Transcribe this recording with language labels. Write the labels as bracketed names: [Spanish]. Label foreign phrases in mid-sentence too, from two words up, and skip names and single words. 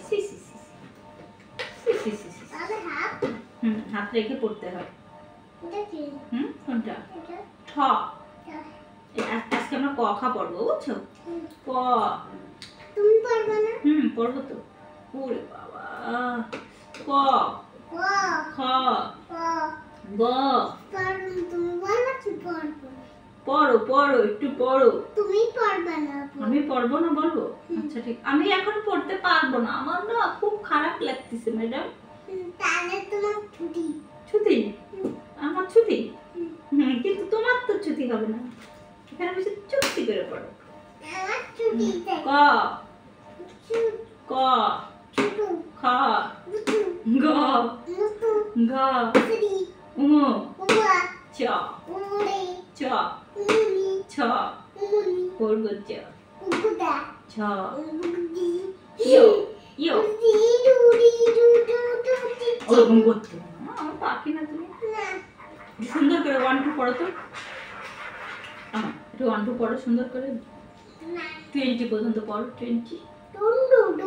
[Bangla] সি সি সি সি সি সি সি। তাহলে হাত হাত রেখে পড়তে হয়। এটা কি কোনটা? এটা ঠ। আজকে আমরা ক খা পড়বো, বুঝছো? ক। তুমি পারবে না পড়বো তো। ওরে বাবা। ক ক খ ক গ। পারবে তুমি বলো কি পারবে পড়ো পড়ো একটু পড়ো। তুমি পারবে না আমি পড়বো না বলবো? আচ্ছা ঠিক। আমি এখন পড়তে পারবো না, আমার না খুব খারাপ লাগতেছে ম্যাডাম। তাহলে তোমার ছুটি ছুটি? আমার ছুটি? কিন্তু তোমার তো ছুটি হবে না, এখানে বসে চুপটি করে পড়ো। আমার ছুটি ক ক ছুটু খ বুটু গ মুটু ঘ শ্রী উম উমা চ উমরে চ উমনি ছ উমনি পড়ব চ উগুদা ছ উগুদি ইয়ো ইয়ো। উদি ডুডি ডুডু ডুডি ওরকম করতে হবে না, আমার পাখি না তুমি। না সুন্দর করে 1 2 পড়ো তো। একটু 1 2 পড়ো সুন্দর করে। না 20 পর্যন্ত পড়ো। 20 টুন্ডুডু